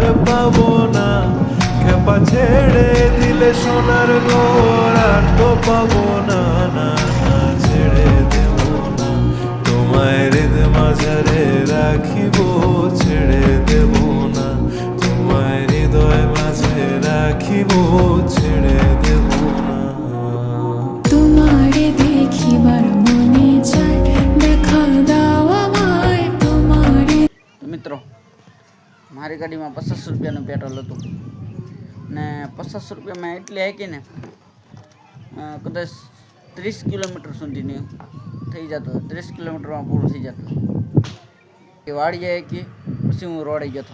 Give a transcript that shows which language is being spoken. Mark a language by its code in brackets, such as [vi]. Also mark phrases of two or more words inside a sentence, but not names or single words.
[bn] পাবো না খেপা ছেড়ে দিলে সোনার গোর আর তো পাবো না না না ছেড়ে দেব না তোমায় হৃদ মাঝারে রাখিবো ছেড়ে দেব না তোমায় হৃদয় মাঝে রাখিবো ছেড়ে দেব না তোমারে দেখিবার মনে চায় দেখা দাও আমায় তোমারে. [gu] મિત્રો મારી ગાડીમાં 50 રૂપિયાનું પેટ્રોલ હતું ને 50 રૂપિયામાં એટલી હાંકીને કદાચ 30 કિલોમીટર સુધીની થઈ જતું 30 કિલોમીટરમાં પૂરું થઈ જતું. એ વાડીએ હાંકી પછી હું રોડે ગયો હતો.